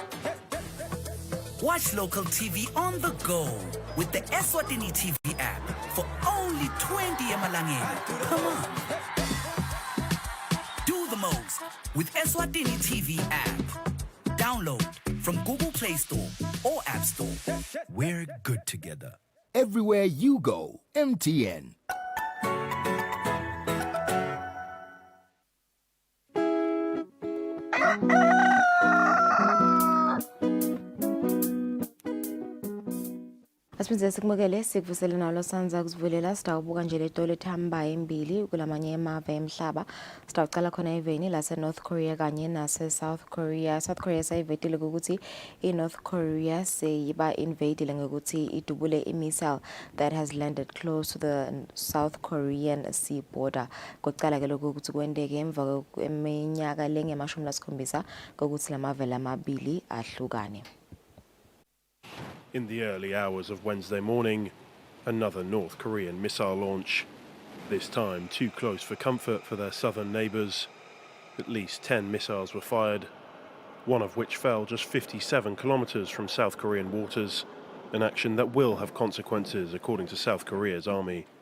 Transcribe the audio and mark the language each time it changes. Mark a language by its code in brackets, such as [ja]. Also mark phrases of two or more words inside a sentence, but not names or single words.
[en] Watch local TV on the go with the Eswatini TV app for only 20 emalangeni. Come on. Do the most with Eswatini TV app. Download from Google Play Store or App Store. We're good together. Everywhere you go, MTN. [ss] Asiphindze sikumukele sikuvusele nalo sanza kusivulela sitawubuka nje letolo ethambayo embili kulamanye emave emhlaba sitawucala khona eveni lase North Korea kanye nase South Korea. South Korea sayivetile ukuthi iNorth Korea seyiba invadile ngokuthi idubule imissile [en] that has landed close to the South Korean sea border. [ss] Kokucala ke lokhu ukuthi kwendeke emva kweminyaka lenge-17 kokuthi lamave lamabili ahlukane. [en] In the early hours of Wednesday morning, another North Korean missile launch. This time too close for comfort for their southern neighbours. At least 10 missiles were fired, one of which fell just 57 kilometres from South Korean waters, an action that will have consequences according to South Korea's army.